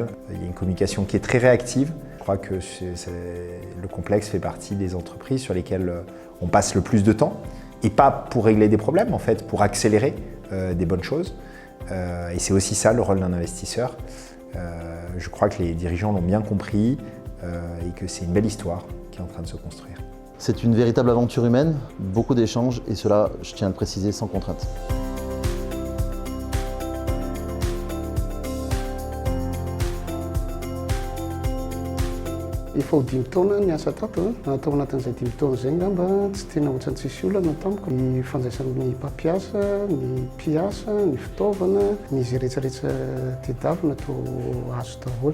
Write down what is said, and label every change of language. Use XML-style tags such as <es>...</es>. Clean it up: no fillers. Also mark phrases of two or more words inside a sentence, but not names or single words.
<fr>Il y a une communication qui est très réactive. Je crois que le complexe fait partie des entreprises sur lesquelles on passe le plus de temps, et pas pour régler des problèmes, en fait, pour accélérer des bonnes choses. Et c'est aussi ça le rôle d'un investisseur. Je crois que les dirigeants l'ont bien compris et que c'est une belle histoire qui est en train de se construire. C'est une véritable aventure humaine, beaucoup d'échanges, et cela, je tiens à le préciser, sans contrainte.</fr> <mg>Efa 5 taona ny asa tato, tao anatin'izay 5 taona izay ngamba tsy tena ohatrany tsisy olana tamiko. Ny fandraisan'ny mpampiasa, ny mpiasa, ny fitaovana, ny izay rehetrarehetra tediavina toa azo daholo.</mg>